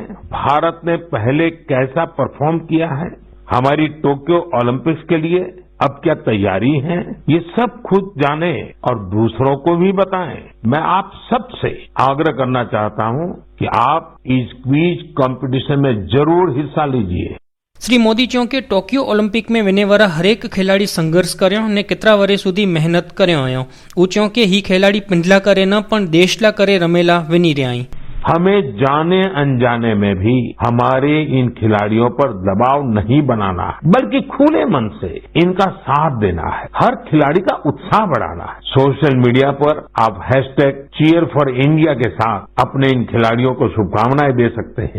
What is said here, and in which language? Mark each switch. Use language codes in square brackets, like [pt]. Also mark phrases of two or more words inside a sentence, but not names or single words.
[hi] भारत ने पहले कैसा परफॉर्म किया है, हमारी टोक्यो ओलंपिक्स के लिए अब क्या तैयारी है, ये सब खुद जाने और दूसरों को भी बताएं। मैं आप सबसे आग्रह करना चाहता हूं कि आप इस [en] quiz competition [hi] में जरूर हिस्सा लीजिए। [sd] श्री मोदी चयो के टोक्यो ओलंपिक में वञण वारा हरेक खिलाड़ी संघर्ष कर्यो ने केतरा वरे सुधी मेहनत कर्यो आहियो। हू चयो के ही खिलाड़ी पंहिंजा करे न पण देश ला करे रमेला विनी रहिया आहिनि। [hi] हमें जाने अनजाने में भी हमारे इन खिलाड़ियों पर दबाव नहीं बनाना है, बल्कि खुले मन से इनका साथ देना है, हर खिलाड़ी का उत्साह बढ़ाना है। [en] social media [hi] पर आप #cheer4India के साथ अपने इन खिलाड़ियों को शुभकामनाएं दे सकते हैं।